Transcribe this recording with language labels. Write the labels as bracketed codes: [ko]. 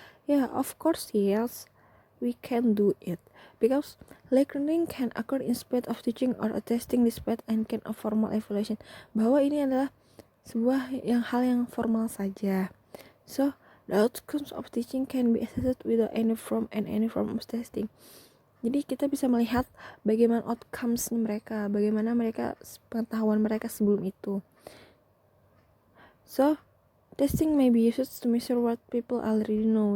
[en] Yeah, of course yes, we can do it because learning can occur in spite of teaching or testing despite and can of formal evaluation. [id] Bahwa ini adalah sebuah hal yang formal saja. [en] So the outcomes of teaching can be assessed without any form of testing. [id] Jadi kita bisa melihat bagaimana outcomes mereka, bagaimana pengetahuan mereka sebelum itu. [en] So testing may be used to measure what people already know.